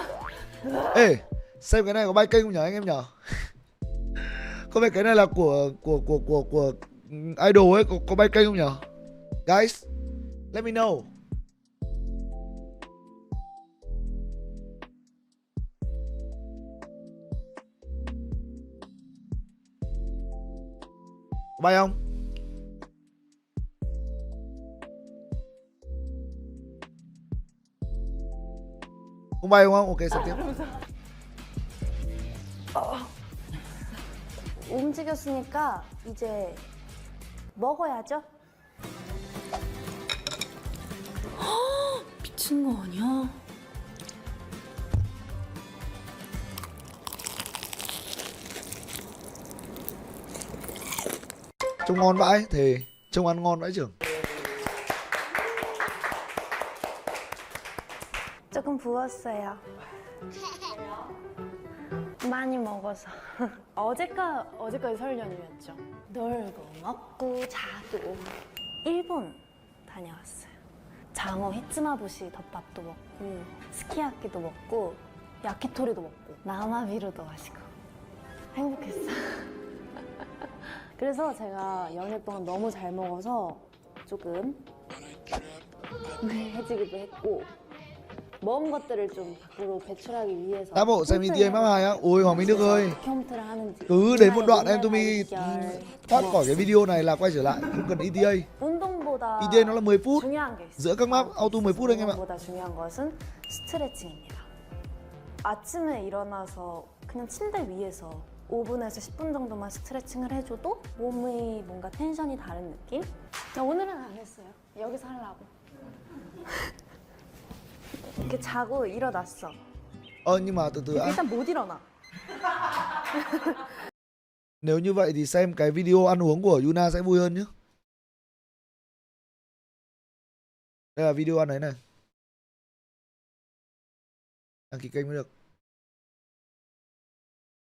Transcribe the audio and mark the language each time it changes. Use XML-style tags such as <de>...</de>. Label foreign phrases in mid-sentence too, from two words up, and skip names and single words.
<vi>Ê, xem cái này có bay kênh không nhỉ anh em nhỉ? Có phải cái này là của idol ấy, có bay kênh không nhỉ?</vi> <en>Guys, let me know.</en> <vi>Có bay không? Không bay đúng không? Ok, xem tiếp.</vi> <ko>움직였으니까 이제 먹어야죠. 미친 거 아니야?</ko> <vi>Trông ngon vãi, thề. Trông ăn ngon vãi trưởng.</vi> <ko>조금 부었어요. 많이 먹어서. 어제까지 설 연휴였죠. 놀고 먹고 자고. 일본 다녀왔어요. 장어 히츠마부시 덮밥도 먹고 스키야키도 먹고 야키토리도 먹고 나마비루도 마시고 행복했어요. 그래서 제가 연휴 동안 너무 잘 먹어서 조금 해지기도 했고 먹은 것들을 좀 밖으로 배출하기 위해서</ko> <vi>Tá bộ xem ETA map 2 á. Ôi Hoàng Minh Đức ơi, cứ đến một đoạn em Tumi thoát khỏi cái video này là quay trở lại, không cần ETA. ETA nó là 10 phút. Giữa các map auto 10 phút anh em ạ.</vi> <ko>중요한 것은 스트레칭입니다. 아침에 일어나서 그냥 침대 위에서 5분에서 10분 정도만 스트레칭을 해줘도 몸의 뭔가 텐션이 다른 느낌? 오늘은 안 했어요. 여기서 하려고. 이렇게 자고 일어났어.</ko> <vi>Nhưng mà từ từ đã.</vi> <ko>일단 못 일어나.</ko> <vi>Nếu như vậy thì xem cái video ăn uống của Yuna sẽ vui hơn nhé. Đây là video ăn ấy này. Đăng ký kênh mới được.</vi>